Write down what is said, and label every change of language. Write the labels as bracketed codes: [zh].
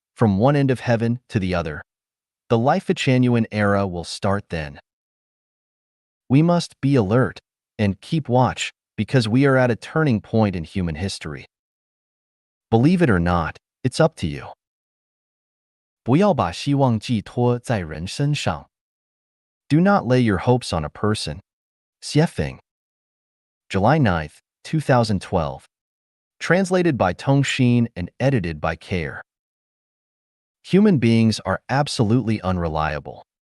[en] from one end of heaven to the other. The Life-Genuine era will start then. We must be alert and keep watch because we are at a turning point in human history. Believe it or not, it's up to you. [zh] 不要把希望寄托在人身上。 [en] Do not lay your hopes on a person. Xiefeng. July 9th, 2012. Translated by Tong Xin and edited by Care. Human beings are absolutely unreliable.